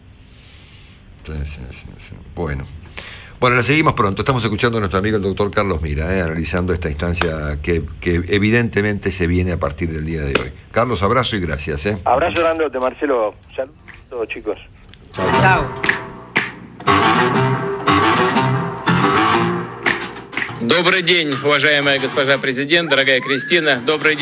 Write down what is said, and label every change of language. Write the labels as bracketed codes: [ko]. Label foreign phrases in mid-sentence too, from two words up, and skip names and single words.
[es] Sí. Bueno, la seguimos pronto. Estamos escuchando a nuestro amigo el doctor Carlos Mira, analizando esta instancia que evidentemente se viene a partir del día de hoy. Carlos, abrazo y gracias. Abrazo grandote, Marcelo. Saludos a todos, chicos. Chao. [ru] Добрый день, уважаемая госпожа президент, дорогая Кристина. Добрый день.